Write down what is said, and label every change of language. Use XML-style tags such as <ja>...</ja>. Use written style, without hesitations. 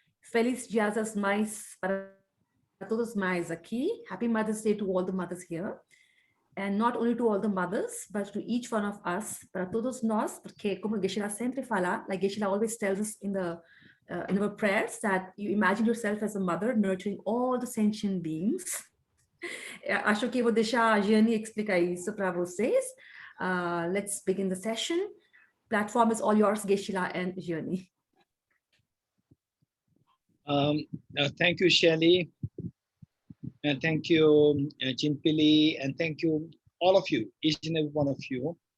<pt>Feliz Dia das Mães para todos mais aqui.</pt> <en>Happy Mother's Day to all the mothers here. And not only to all the mothers, but to each one of us,</en> <pt>para todos nós,</pt> <en>porque como Geshe sempre fala, like Geshe always tells us in our prayers that you imagine yourself as a mother nurturing all the sentient beings.</en> <pt>Acho que vou deixar a Jane explicar isso para vocês.</pt> <en>Let's begin the session. Platform is all yours, Geshe and Jane. Thank you, Shelley. And thank you, Jinpili, and thank you, all of you, each and every one of you.</en>